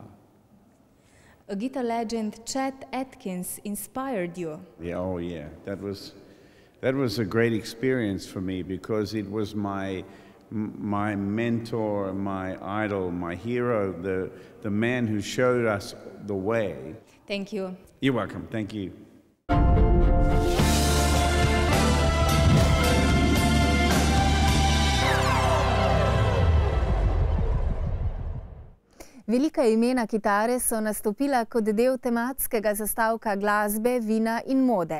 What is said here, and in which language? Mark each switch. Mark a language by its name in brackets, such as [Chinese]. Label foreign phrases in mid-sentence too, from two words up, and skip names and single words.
[English] A guitar legend, Chet Atkins, inspired you. Yeah, oh yeah, that was a great experience for me because it was my mentor, my idol, my hero, the man who showed us the way. Thank you. You're welcome. Thank you. [Slovenian] Velika imena kitare so nastopila kot del tematskega zastavka glasbe, vina in mode.